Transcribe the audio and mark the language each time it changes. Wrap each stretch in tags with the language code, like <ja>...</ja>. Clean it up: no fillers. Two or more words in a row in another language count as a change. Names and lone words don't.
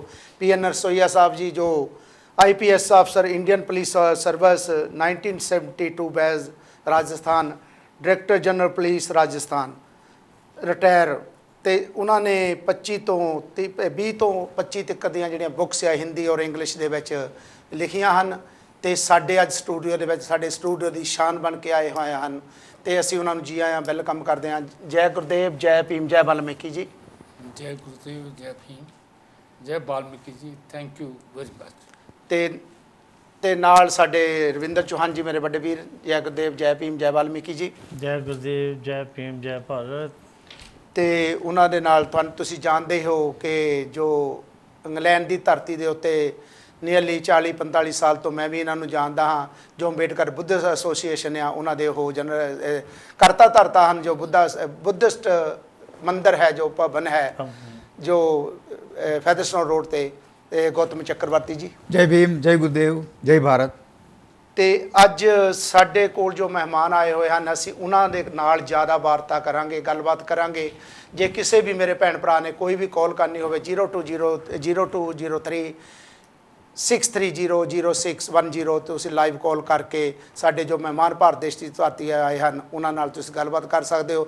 <pa>PN ਰਸੋਈਆ ਸਾਹਿਬ ਜੀ, ਜੋ IPS ਅਫਸਰ</pa> <en>Indian Police Service</en> <pa>1972 ਬੈਚ ਰਾਜਸਥਾਨ,</pa> <en>Director General Police</en> <pa>ਰਾਜਸਥਾਨ ਰਿਟਾਇਰ, ਤੇ ਉਹਨਾਂ ਨੇ 20 ਤੋਂ 25 ਤੱਕ ਦੀਆਂ ਜਿਹੜੀਆਂ ਬੁੱਕਸ ਆ ਹਿੰਦੀ ਔਰ ਇੰਗਲਿਸ਼ ਦੇ ਵਿੱਚ ਲਿਖੀਆਂ ਹਨ। ਤੇ ਸਾਡੇ ਅੱਜ ਸਟੂਡੀਓ ਦੇ ਵਿੱਚ ਸਾਡੇ ਸਟੂਡੀਓ ਦੀ ਸ਼ਾਨ ਬਣ ਕੇ ਆਏ ਹੋਏ ਹਨ, ਤੇ ਅਸੀਂ ਉਹਨਾਂ ਨੂੰ ਜੀ ਆਇਆਂ ਵੈਲਕਮ ਕਰਦੇ ਹਾਂ। ਜੈ ਗੁਰਦੇਵ, ਜੈ ਭੀਮ, ਜੈ ਵਾਲਮੀਕੀ ਜੀ।</pa> <hi>जय गुरुदेव, जय भीम, जय वाल्मीकि जी।</hi> <en>Thank you very much.</en> <pa>ਤੇ ਨਾਲ ਸਾਡੇ ਰਵਿੰਦਰ ਚੌਹਾਨ ਜੀ ਮੇਰੇ ਵੱਡੇ ਵੀਰ। ਜੈ ਗੁਰਦੇਵ, ਜੈ ਭੀਮ, ਜੈ ਵਾਲਮੀਕੀ ਜੀ।</pa> <hi>जय गुरुदेव, जय भीम, जय भारत।</hi> <pa>ਤੇ ਉਹਨਾਂ ਦੇ ਨਾਲ ਤੁਸੀਂ ਜਾਣਦੇ ਹੋ ਕਿ ਜੋ ਇੰਗਲੈਂਡ ਦੀ ਧਰਤੀ ਦੇ ਉੱਤੇ ਨੀਅਰਲੀ 40-45 ਸਾਲ ਤੋਂ ਮੈਂ ਵੀ ਇਹਨਾਂ ਨੂੰ ਜਾਣਦਾ ਹਾਂ। ਜੋ ਅੰਬੇਡਕਰ ਬੁੱਧਿਸਟ ਐਸੋਸੀਏਸ਼ਨ ਆ ਉਹਨਾਂ ਦੇ ਉਹ ਜਨਰਲ ਕਰਤਾ ਧਰਤਾ ਹਨ। ਜੋ ਬੁੱਧਿਸਟ ਮੰਦਰ ਹੈ, ਜੋ ਭਵਨ ਹੈ, ਜੋ ਫੈਦਰਸਟੋਨ ਰੋਡ ਤੇ ਤੇ ਗੌਤਮ ਚੱਕਰਵਰਤੀ ਜੀ।</pa> <hi>जय भीम, जय गुरुदेव, जय भारत।</hi> <pa>ਤੇ ਅੱਜ ਸਾਡੇ ਕੋਲ ਜੋ ਮਹਿਮਾਨ ਆਏ ਹੋਏ ਹਨ, ਅਸੀਂ ਉਹਨਾਂ ਦੇ ਨਾਲ ਜ਼ਿਆਦਾ ਵਾਰਤਾ ਕਰਾਂਗੇ, ਗੱਲਬਾਤ ਕਰਾਂਗੇ। ਜੇ ਕਿਸੇ ਵੀ ਮੇਰੇ ਭੈਣ ਭਰਾ ਨੇ ਕੋਈ ਵੀ ਕਾਲ ਕਰਨੀ ਹੋਵੇ 0203 6300610 ਤੁਸੀਂ ਲਾਈਵ ਕਾਲ ਕਰਕੇ ਸਾਡੇ ਜੋ ਮਹਿਮਾਨ ਭਾਰਤ ਦੇਸ਼ ਦੀ ਧਰਤੀ ਆਏ ਹਨ ਉਹਨਾਂ ਨਾਲ ਤੁਸੀਂ ਗੱਲਬਾਤ ਕਰ ਸਕਦੇ ਹੋ।</pa>